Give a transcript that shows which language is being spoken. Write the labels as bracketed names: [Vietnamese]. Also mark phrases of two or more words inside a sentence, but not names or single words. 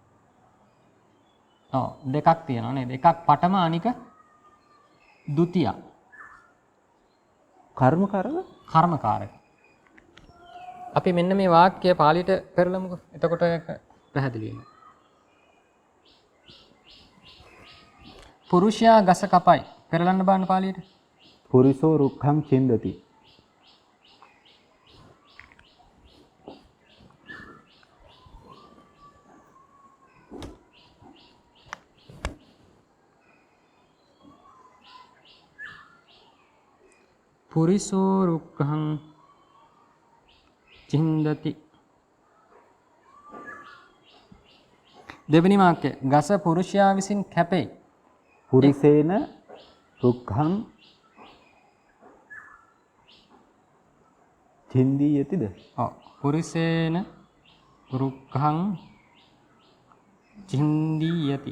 [Sinhala] ඔව් දෙකක් තියෙනවා නේද? එකක් පඨම අනික ဒုတိ ය. කර්මකාරක. අපි මෙන්න මේ වාක්‍ය පාලියට පෙරලමුකෝ. එතකොට ඒක පැහැදිලි වෙනවා. පුරුෂයා ගස කපයි. පෙරලන්න බලන්න පාලියට. [Pali] පුරිසෝ රුක්ඛං චින්දති. පුරිසෝ රුක්ඛං චින්දති. [Sinhala] දෙවෙනි වාක්‍ය ගස පුරුෂයා විසින් කැපේ. [Pali] පුරිසේන රුක්ඛං චින්දීයතිද? ඔව් පුරිසේන රුක්ඛං චින්දීයති.